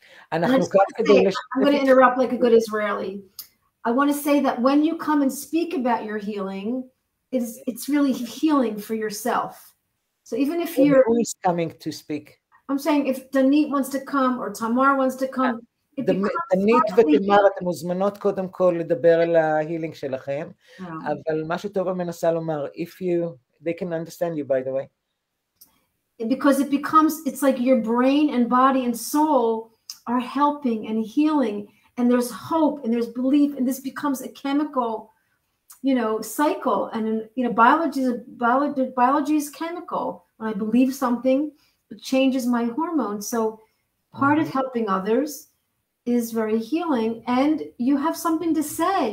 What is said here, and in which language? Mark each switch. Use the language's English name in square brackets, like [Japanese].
[English] I'm going to interrupt like a good Israeli. I want to say that when you come and speak about your healing, it's really healing for yourself. So even if you're... Who is coming to speak? I'm saying if Danit wants to come or Tamar wants to come, [Hebrew] דנית ותמר, אתם מוזמנות קודם כל לדבר על ההילינג שלכם, אבל מה שטובה מנסה לומר, [English] they can understand you, by the way. Because it's like your brain and body and soul are helping and healing, and there's hope and there's belief, and this becomes a chemical, you know, cycle. And, you know, biology is chemical. When I believe something, it changes my hormones. So part of helping others is very healing, and you have something to say.